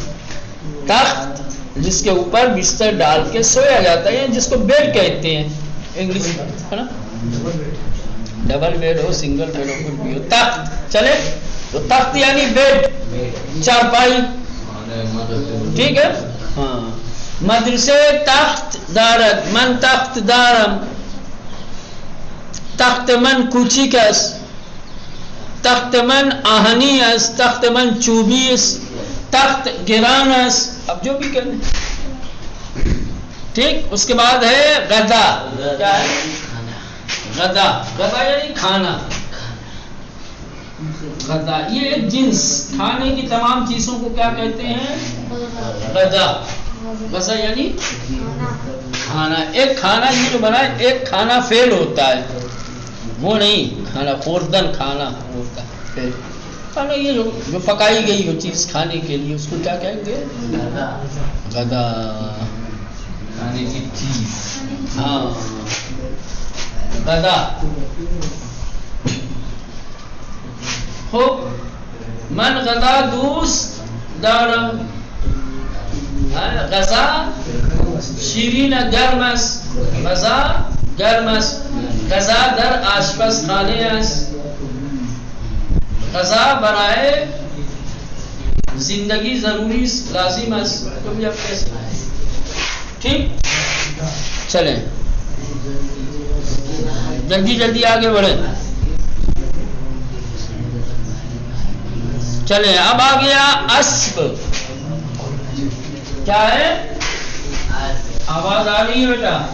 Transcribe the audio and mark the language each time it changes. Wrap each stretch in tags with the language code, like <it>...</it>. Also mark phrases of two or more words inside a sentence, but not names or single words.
<ur>تخت جس کے اوپر بستر ڈال کے سویا جاتا ہے، جس کو بیڈ کہتے ہیں انگلش میں، ہے نا. ڈبل بیڈ ہو، سنگل بیڈ ہو، کچھ بھی ہو، تخت. چلے تو تخت یعنی بیڈ، چارپائی، ٹھیک ہے.</ur> <fa>ہاں. مدرسے تخت دارد. من تخت دارم. تخت من کوچیک است. تخت من آہنی است. تخت من چوبی است. تخت گران است.</fa> <ur>اب جو بھی کرنے، ٹھیک. اس کے بعد ہے غدا. کیا ہے؟ غدا. غدا یعنی کھانا. غدا یہ ایک جنس، کھانے کی تمام چیزوں کو کیا کہتے ہیں؟ غدا. غذا یعنی کھانا. ایک کھانا یہ جو بنا ہے، ایک کھانا فیل ہوتا ہے، وہ نہیں. کھانا، خوردن کھانا ہوتا ہے کھانا، یہ جو پکائی گئی ہو چیز کھانے کے لیے اس کو کیا کہیں گے؟ غدا، کھانے کی چیز. ہاں غدا.</ur> <fa>خوب من غدا دوست دارم، غذا شیرین گرم است، غذا گرم است، غذا در آشپزخانه است، غذا برای زندگی ضروری لازم است.</fa> <ur>تو بھی آپ کیسے ٹھیک. چلیں جلدی جلدی آگے بڑھیں. چلیں اب آ گیا اسب. کیا ہے؟ آواز آ رہی ہے بیٹا؟</ur>